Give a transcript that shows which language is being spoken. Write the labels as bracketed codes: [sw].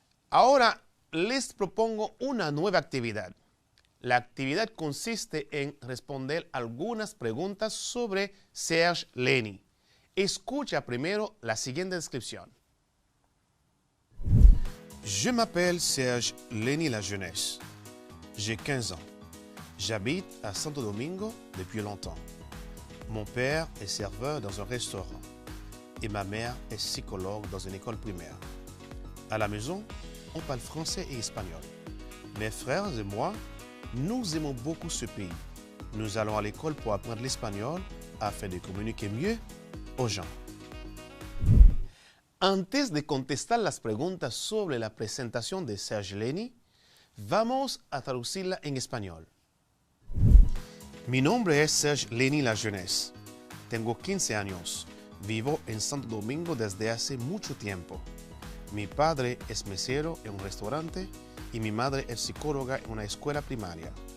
[es] Ahora les propongo una nueva actividad. La actividad consiste en responder algunas preguntas sobre Serge Leny. Escucha primero la siguiente descripción. [fr] Je m'appelle Serge Leny La Jeunesse. J'ai 15 ans. J'habite à Santo Domingo depuis longtemps. Mon père est serveur dans un restaurant et ma mère est psychologue dans une école primaire. À la maison, on parle français et espagnol. Mes frères et moi, nous aimons beaucoup ce pays. Nous allons à l'école pour apprendre l'espagnol afin de communiquer mieux aux gens. [es] Antes de contestar las preguntas sobre la presentación de Serge Leny, vamos a traducirla en español. Mi nombre es Serge Leny La Jeunesse. Tengo 15 años. Vivo en Santo Domingo desde hace mucho tiempo. Mi padre es mesero en un restaurante y mi madre es psicóloga en una escuela primaria.